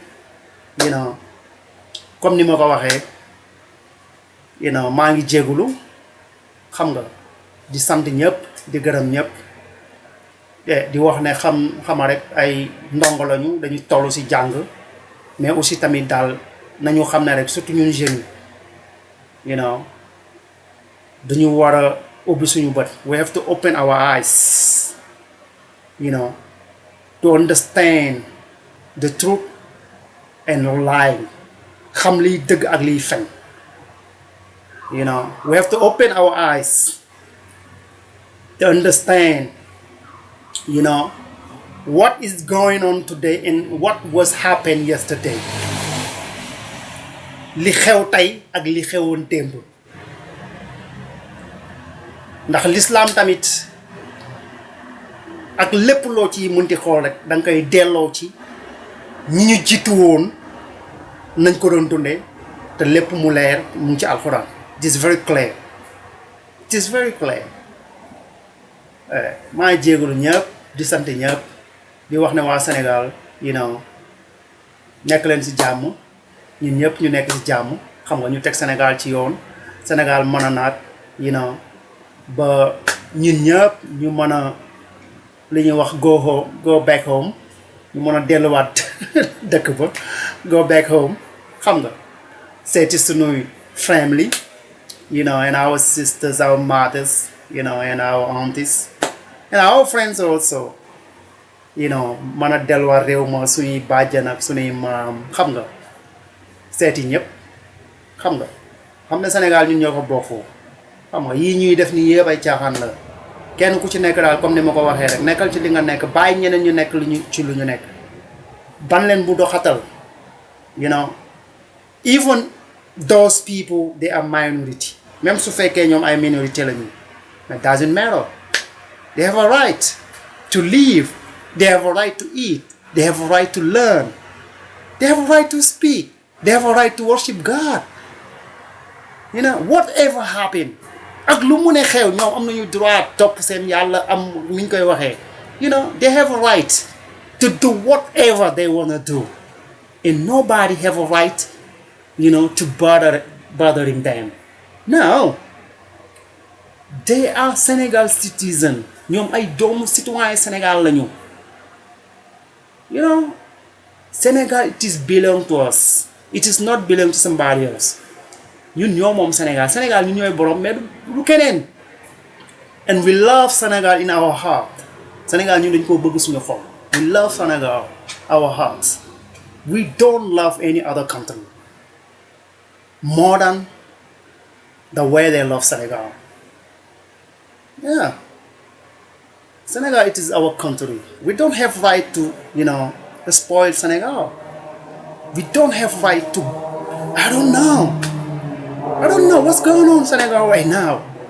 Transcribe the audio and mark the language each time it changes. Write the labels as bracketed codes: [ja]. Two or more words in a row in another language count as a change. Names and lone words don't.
[wo] comme ni ma ko waxee maa ngi jéegulu xam nga di sant ñëpp di gërëm ñëpp di wax ne xama rek ay ndongo lañu dañu toll ci jàng [fr] mais aussi [wo] tamit daal nañu xam ne rek surtout ñun jeunes yi dañu war a ubbi suñu bët [en] we have to open our eyes to understand the truth and lie [wo] xam liy dëgg ak liy fen [en] we have to open our eyes to understand what is going on today and what was happened yesterday [wo] li xew tey ak li xewoon démb ndax l'islam tamit ak lépp loo ci munti xool rek da nga koy delloo ci ñi ñu jiitu woon nañ ko doon dundee te lépp mu leer mu ngi ci alxuraan [en] it is very clear [wo] maa ngi jégalu ñëpp di sant ñëpp di wax ne waa Sénégal nekk leen ci jàmm ñun ñëpp ñu nekk ci jàmm xam nga ñu teg Sénégal ci yoon Sénégal mën a naat ba ñun ñëpp ñu mën a li ñuy wax [en] go back home [wo] ñu mën a delluwaat dëkk ba [en] go back home [wo] xam nga seeti [en] sunuy family and our sisters, our mothers, and our aunties, and our friends also, [wo] mën a delluwaat réew ma suñuy bàjjan ak suñuy maam xam nga seeti ñëpp xam ne Sénégal ñun ñoo ko bokkoo xam nga yii ñuy def ni yëpp ay caaxaan la kenn ku ci nekk daal comme ni ma ko waxee rek nekkal ci li nga nekk bàyyi ñeneen ñu nekk lu ñu nekk ban leen bu doxatal [en] even those people they are minority [wo] même su fekkee ñoom ay minorité lañu [en] it doesn't matter they have a right to live they have a right to eat they have a right to learn they have a right to speak they have a right to worship God whatever happen [wo] ak lu mu ne xew ñoom am nañu droit topp seen yàlla am ni ñu koy waxee [en] they have a right to do whatever they want to do and nobody have a right to bothering them no they are Senegal citizen [wo] ñoom ay doomu citoyen Sénégal lañu [en] Senegal it is belong to us it is not belong to somebody else [wo] ñun ñoo moom Sénégal ñun ñooy borom mais du keneen [en] and we love Sénégal in our heart [wo] Sénégal ñun dañ koo bëgg suñu xol [en] we love Sénégal our hearts we don't love any other country more than the way they love Sénégal Sénégal it is our country we don't have right to spoil Sénégal we don't have right to I don't know what's going on in Senegal right now.